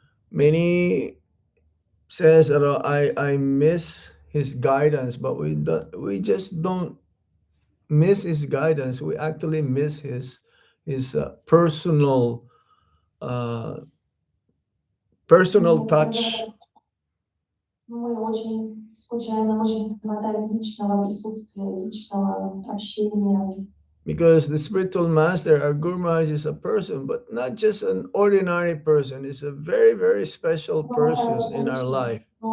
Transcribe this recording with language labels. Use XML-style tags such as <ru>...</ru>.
<en>Many says that I miss his guidance, but we just don't miss his guidance. We actually miss his personal touch.</en> <ru>Мы очень скучаем, нам очень хватает личного присутствия, личного общения.</ru> <en>Because the spiritual master, our Guru Maharaj, is a person, but not just an ordinary person. He's a very, very special person in our life.</en>